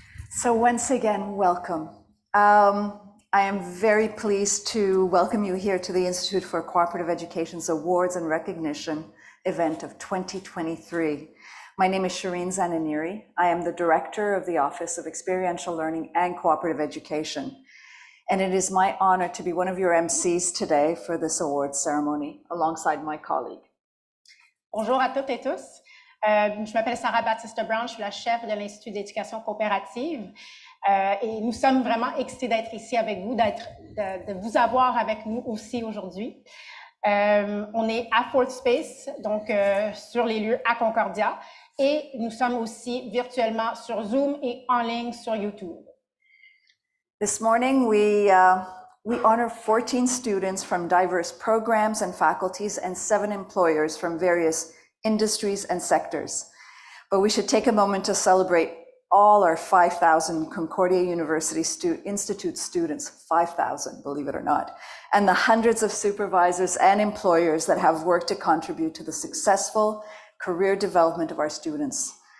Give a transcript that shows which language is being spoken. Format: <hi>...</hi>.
<en>So once again, welcome. I am very pleased to welcome you here to the Institute for Cooperative Education's Awards and Recognition event of 2023. My name is Shireen Zananiri. I am the Director of the Office of Experiential Learning and Cooperative Education. And it is my honor to be one of your MCs today for this awards ceremony alongside my colleague.</en> <fr>Bonjour à toutes et tous. Je m'appelle Sarah Baptiste-Brown, je suis la chef de l'Institut d'éducation coopérative et nous sommes vraiment excités d'être ici avec vous, de vous avoir avec nous aussi aujourd'hui. On est à Fourth Space, donc sur les lieux à Concordia, et nous sommes aussi virtuellement sur Zoom et en ligne sur YouTube.</fr> <en>This morning we honor 14 students from diverse programs and faculties and 7 employers from various industries and sectors. But we should take a moment to celebrate all our 5,000 Concordia University Institute students, 5,000, believe it or not, and the hundreds of supervisors and employers that have worked to contribute to the successful career development of our students.</en>